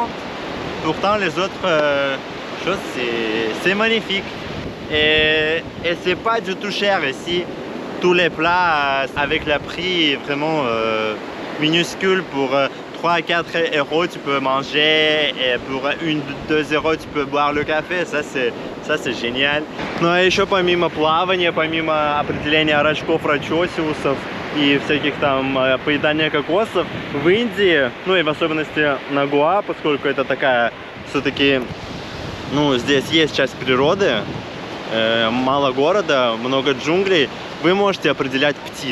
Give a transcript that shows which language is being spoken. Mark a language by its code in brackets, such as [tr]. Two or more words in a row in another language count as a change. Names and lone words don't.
[fr] Pourtant les autres choses c'est magnifique et c'est pas du tout cher ici. Tous les plats avec le prix vraiment minuscule, pour 3 à 4 euros tu peux manger et pour 1-2 euros tu peux boire le café. Ça c'est génial. [ru] Ну а еще помимо плавания, помимо определения рачков, рачосиусов и всяких там поедания кокосов, в Индии, ну и в особенности на Гоа, поскольку это такая все-таки, ну здесь есть часть природы, мало города, много джунглей, вы можете определять птиц.